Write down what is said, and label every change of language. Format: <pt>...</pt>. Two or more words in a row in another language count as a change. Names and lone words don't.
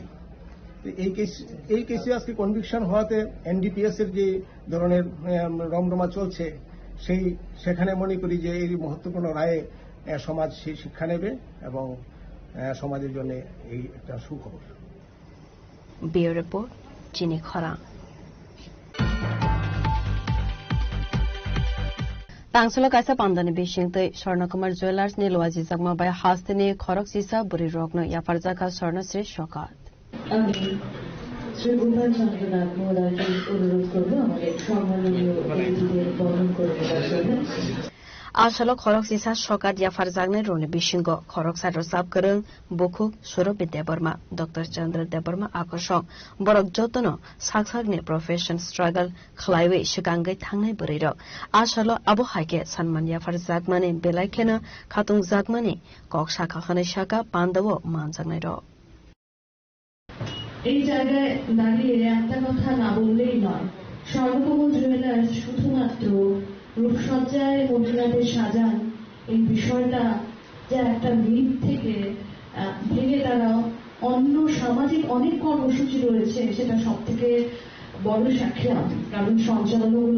<bn>এই কেসে আজকে কনভিকশন হওয়াতে এনডিপিএস এর যে ধরনের রমরমা চলছে সেখানে মনে করি যে এই মহত্বপূর্ণ রায়ে সমাজ সেই শিক্ষা নেবে এবং সমাজের জন্য এই একটা সুখবর।</bn> <en>bureau report,</en> <bn>চিনি খরা।</bn> <trp>Tangsolo kaisa pandani bishingtei Swarnakumar Jewelers ni Luaji Jagma bai hastini khorok sisa buri rokno yafarjaka Swarnasri Shokat.</trp> <bn>আমি শ্রী গোপাল চন্দ্র নাথ মহোদয়কে অনুরোধ করব আমাদের সম্মাননীয় অতিথিদের বরণ করে দেওয়ার জন্য।</bn> <trp>Asalo khorok sisa Shokat yafarjakni roni bishingo khorok sadro sabkarung bukuk Surabhi Debarma Dr. Chandra Debarma akoshong borok jotono saksakni</trp> <en>profession struggle</en> <trp>khlaiwe shikangai thangnai burirok asalo abo haike sanman yafarjakmani belaikhena khatung jakmani kok shaka khane shaka pandawo manjaknai ro।</trp> <bn>এই জায়গায় দাঁড়িয়ে একটা কথা না বললেই নয়, স্বর্ণকমল জুয়েলার্স শুধুমাত্র রূপসজ্জায় মহিলাদের সাজান এই বিষয়টা যে একটা মিথ থেকে ভেঙে তারা অন্য সামাজিক অনেক কর্মসূচি রয়েছে সেটা সব থেকে বড় সাক্ষী আমি, কারণ সঞ্চালনগুলো</bn>